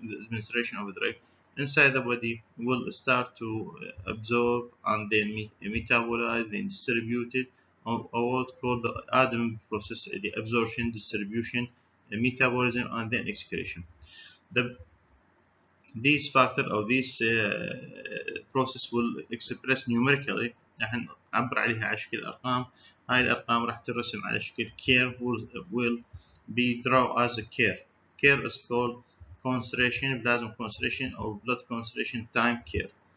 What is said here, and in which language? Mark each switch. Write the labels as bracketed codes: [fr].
[en] The administration of the drug inside the body will start to absorb and then metabolize and distribute it, or what's called the ADAM process: the absorption, distribution, metabolism, and then excretion. These factors or these process will express numerically. [ar] راح نعبر عليها على شكل أرقام. هاي الأرقام راح ترسم على شكل [en] curve will be drawn as a curve. Curve is called concentration, plasma concentration, or blood concentration time curve.